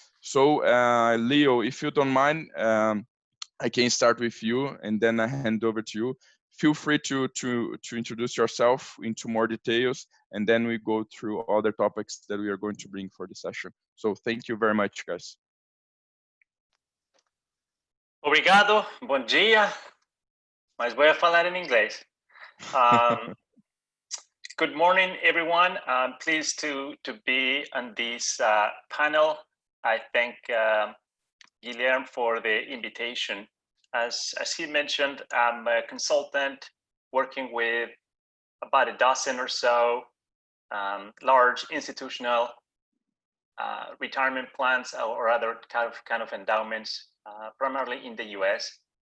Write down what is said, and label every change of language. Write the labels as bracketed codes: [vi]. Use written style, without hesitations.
[en] So Leo, if you don't mind, I can start with you and then I hand over to you. Feel free to introduce yourself into more details, and then we go through other topics that we are going to bring for the session. So thank you very much, guys. [pt] Obrigado, bom dia, mas vou falar em inglês. [en] Good morning, everyone. I'm pleased to be on this panel. I thank Guilherme for the invitation. As he mentioned, I'm a consultant working with about a dozen or so large institutional retirement plans or other kind of endowments, primarily in the US.